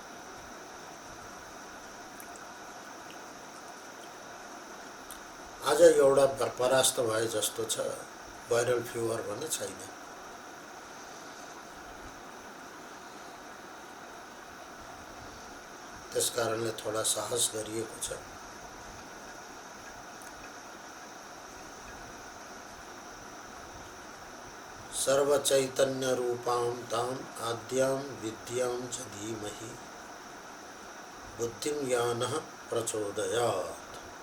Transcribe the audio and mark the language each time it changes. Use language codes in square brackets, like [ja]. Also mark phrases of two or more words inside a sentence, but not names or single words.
[ne] आज एउटा परास्त भए जस्तो छ, [en] viral fever [ne] भने छैन। त्यसकारणले थोड़ा साहस गरिएको छ। [sa] सर्वचैतन्य रूपां तां आद्यां विद्यां च धीमहि बुद्धिं यानः प्रचोदयात्।